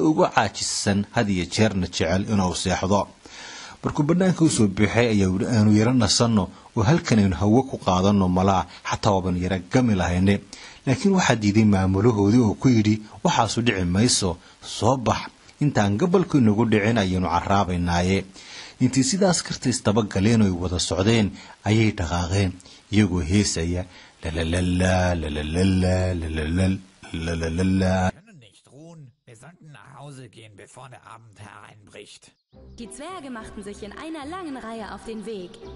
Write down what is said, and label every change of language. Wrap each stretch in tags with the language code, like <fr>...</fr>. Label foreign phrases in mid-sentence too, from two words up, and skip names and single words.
<so>ugu caajisan had iyo jeerna jecel inuu seexdo markuu banaanka u soo bixay ayaa aanu yara nasanno oo halkan aynu hawo ku qaadano malaa xataa waban yara gami lahayne laakiin waxaa diiday maamulahoodii oo ku yidhi waxaasu dhici mayso soo bax intaan gabalku inagu dhicin ayaynu caraabaynaaye intii sidaas kartiis daba galeen oo wada socdeen ayay dhaqaaqeen iyagoo heesaya</so> <de>gehen, bevor der Abend hereinbricht. Die Zwerge machten sich in einer langen Reihe auf den Weg.</de>